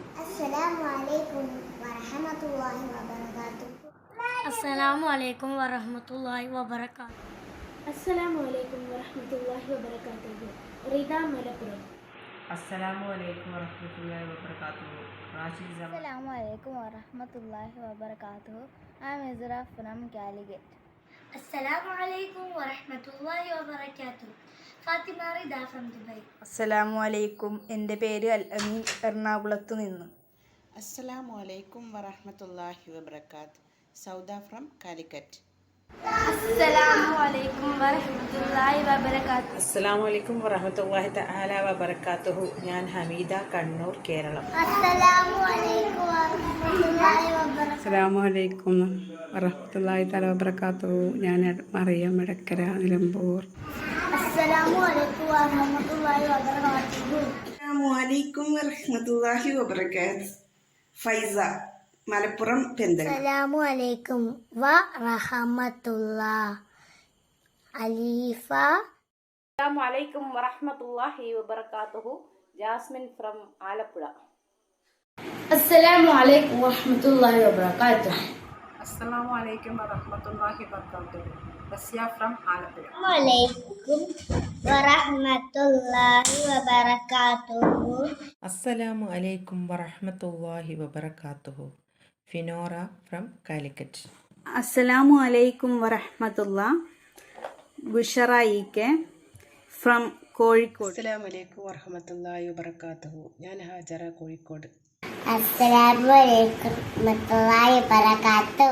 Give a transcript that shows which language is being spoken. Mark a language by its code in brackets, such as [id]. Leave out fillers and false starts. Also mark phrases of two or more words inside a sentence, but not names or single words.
[ar] السلام عليكم ورحمة الله وبركاته. السلام عليكم ورحمة الله وبركاته. السلام عليكم ورحمة الله وبركاته. Rida Malappuram. السلام عليكم ورحمة الله وبركاته. Rashid Zaman. السلام عليكم ورحمة الله وبركاته. [en] I am Izra from Calicut. [ar] السلام عليكم ورحمة الله وبركاته. [en] Fatima Rida from Dubai. [ar] السلام عليكم. [ml] എൻ്റെ പേര് അൽ അമീൻ, എറണാകുളത്ത് നിന്ന്. [ar] السلام عليكم ورحمة الله وبركاته. [en] Sauda from Calicut. [ar] السلام عليكم ورحمة الله وبركاته. السلام عليكم ورحمة الله تعالى وبركاته. [ml] ഞാൻ ഹമീദ, കണ്ണൂർ, കേരളം. [ar] السلام عليكم ورحمة الله وبركاته. السلام عليكم ورحمة الله تعالى وبركاته. [ml] ഞാൻ മറിയം, എടക്കര, നിലമ്പൂർ. [ar] السلام عليكم ورحمة الله وبركاته. السلام عليكم ورحمة الله وبركاته. ഫൈസ, മലപ്പുറം, പെന്തൽ. السلام عليكم ورحمة الله. Alifa. السلام عليكم ورحمة الله وبركاته. [en] Jasmine from Alappuzha. [ar] السلام عليكم ورحمة الله وبركاته. السلام عليكم ورحمة الله وبركاته. [en] Rasya from Alappuzha. [ar] السلام عليكم ورحمة الله وبركاته. السلام عليكم ورحمة الله وبركاته. [en] Finora from Calicut. [ar] السلام عليكم ورحمة الله. ബുഷറ ഫ്രം കോഴിക്കോട്. السلام عليكم ورحمة الله وبركاته. [ml] ഞാൻ ഹാജറ, കോഴിക്കോട്. [ar] السلام عليكم ورحمة الله وبركاته.